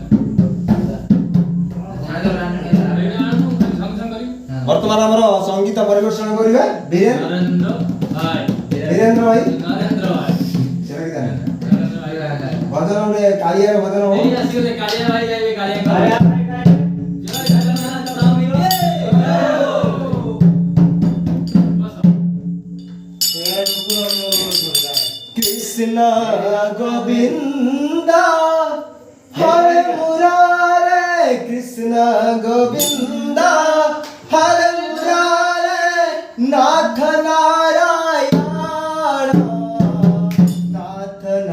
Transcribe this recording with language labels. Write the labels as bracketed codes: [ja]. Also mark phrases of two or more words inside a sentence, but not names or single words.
[or] ବର୍ତ୍ତମାନ ଆମର ସଙ୍ଗୀତ ପରିବେଷଣ କରିବେ ନରେନ୍ଦ୍ର ଭାଇ ସେଟା କି ଜାନେ ଭଜନ ଗୋଟେ କାଳିଆ ଭଜନ ଏଇ ଆସିଲେ କାଳିଆ ଭାଇ ଗାଇବେ କାଳିଆ [sa] कृष्ण गोविंद हरे मुरारे कृष्ण गोविंद हरे मुरारे नाथ नारायण नाथ